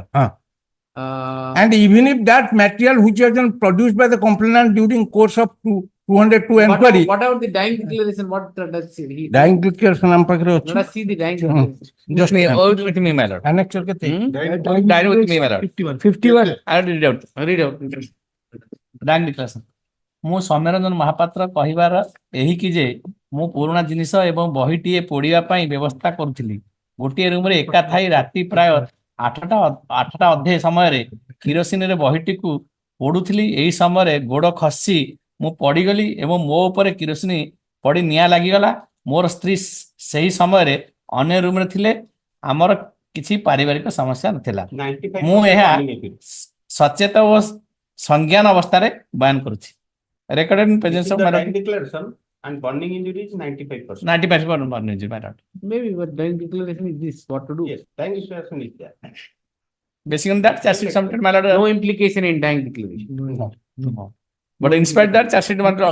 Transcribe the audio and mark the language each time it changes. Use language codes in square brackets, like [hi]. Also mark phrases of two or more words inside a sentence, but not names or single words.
[en] And even if that material which has been produced by the complainant during course of 202 inquiry. What about the dying declaration? What does he? Dying declaration Let us see the dying declaration. Just with me, my lord. Annex with me, my lord. 51. I read out. Read out. Dying declaration. [or] ମୁଁ ସୌମ୍ୟରଞ୍ଜନ ମହାପାତ୍ର କହିବାର ଏହିକି ଯେ ମୁଁ ପୁରୁଣା ଜିନିଷ ଏବଂ ବହିଟିଏ ପୋଡ଼ିବା ପାଇଁ ବ୍ୟବସ୍ଥା କରୁଥିଲି। ଗୋଟିଏ ରୁମରେ ଏକା ଥାଇ ରାତି ପ୍ରାୟ 8ଟା ଅଧେ ସମୟରେ କିରୋସିନରେ ବହିଟିକୁ ପୋଡୁଥିଲି। ଏହି ସମୟରେ ଗୋଡ଼ ଖସି ମୁଁ ପଡ଼ିଗଲି ଏବଂ ମୋ ଉପରେ କିରୋସିନ ପଡ଼ି ନିଆଁ ଲାଗିଗଲା। ମୋର ସ୍ତ୍ରୀ ସେହି ସମୟରେ ଅନ୍ୟ ରୁମରେ ଥିଲେ। ଆମର କିଛି ପାରିବାରିକ ସମସ୍ୟା ନଥିଲା। ମୁଁ ଏହା ସଚେତ ଓ ସଂଜ୍ଞାନ ଅବସ୍ଥାରେ ବୟାନ କରୁଛି। [en] Recorded in presence of dying declaration and burning injury is 95%. 95% burning injury, my lord. Maybe, but dying declaration is this. What to do? Yes, dying declaration is there. Based on that, charge sheet submitted, my lord. No implication in dying declaration. No. But in spite that, charge sheet, my lord.